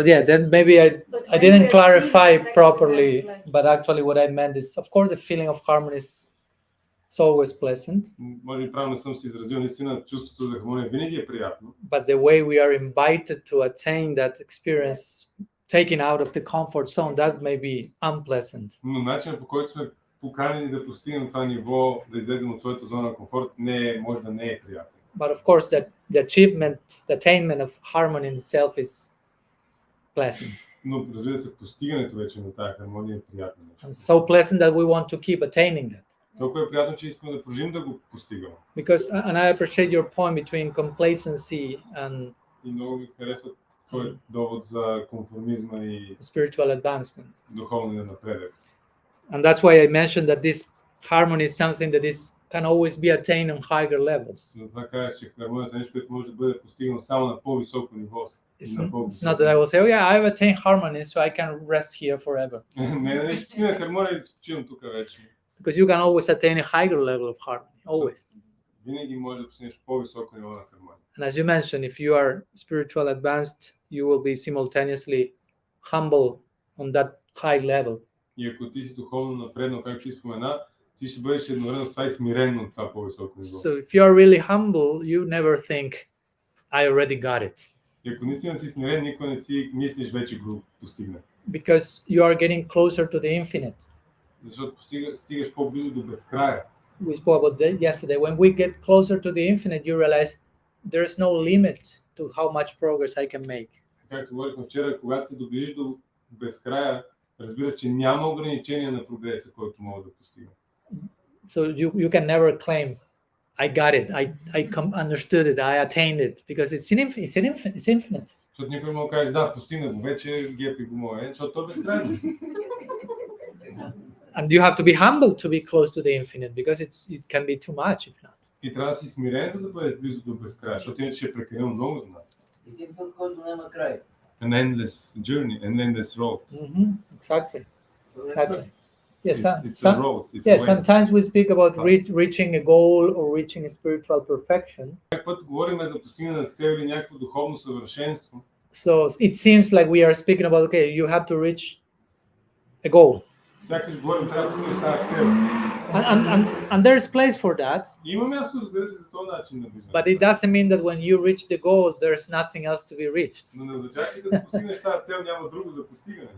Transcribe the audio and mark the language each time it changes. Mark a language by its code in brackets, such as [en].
[en] Then maybe I didn't clarify properly, but actually what I meant is, of course, the feeling of harmony is always pleasant. [bg] Може би правилно съм се изразил, наистина чувството за хармония винаги е приятно. [en] But the way we are invited to attain that experience, taken out of the comfort zone, that may be unpleasant. [bg] Но начинът, по който сме поканени да постигнем това ниво, да излезем от своята зона на комфорт, може да не е приятно. [en] But of course, that the attainment of harmony in itself is pleasant. [bg] Но разбира се, постигането вече на тази хармония е приятно. [en] And so pleasant that we want to keep attaining that. [bg] Толкова е приятно, че искаме да продължим да го постигаме. [en] And I appreciate your point between complacency and [bg] и много ми харесва твой довод за конформизма и [en] spiritual advancement. [bg] Духовния напредък. [en] And that's why I mentioned that this harmony is something that can always be attained on higher levels. [bg] Затова казах, че хармонията е нещо, което може да бъде постигнато само на по-високо ниво. [en] It's not that I will say, I've attained harmony, so I can rest here forever. [bg] Не, постигна хармония и да спочивам тук вече. [en] Because you can always attain a higher level of harmony, always. [bg] Винаги може да постигнеш по-високо ниво на хармония. [en] And as you mentioned, if you are spiritual advanced, you will be simultaneously humble on that high level. [bg] И ако ти си духовно напреднал, както ти спомена, ти ще бъдеш едновременно с това и смирен на това по-високо ниво. [en] So if you are really humble, you never think, I already got it. [bg] И ако наистина си смирен, никога не си мислиш вече го постигна. [en] Because you are getting closer to the infinite. [bg] Защото стигаш по-близо до безкрая. [en] We spoke about that yesterday. When we get closer to the infinite, you realize there is no limit to how much progress I can make. [bg] Както говорихме вчера, когато се доближиш до безкрая, разбираш, че няма ограничение на прогреса, който мога да постигна. [en] So you can never claim, I got it, I understood it, I attained it, because it's infinite. [bg] Защото никой може да каже, да, постигна го вече, гепи го мое, защото то е безкрайно. [en] And you have to be humble to be close to the infinite, because it can be too much if not. [bg] И трябва да си смирен, за да бъдеш близо до безкрая, защото иначе е прекалено много за нас. Един път, който няма край. [en] An endless journey, an endless road. Exactly. Yes, it's a road. It's a way. Sometimes we speak about reaching a goal or reaching a spiritual perfection. [bg] Път говорим за постигане на цел или някакво духовно съвършенство. [en] So it seems like we are speaking about, you have to reach a goal. [bg] Сякаш говорим, трябва да постигнеш тази цел. [en] And there's place for that, [bg] Има място, разбира се, за този начин на виждане. [en] but it doesn't mean that when you reach the goal, there's nothing else to be reached. [bg] Но не означава, че като постигнеш тази цел, няма друго за постигане.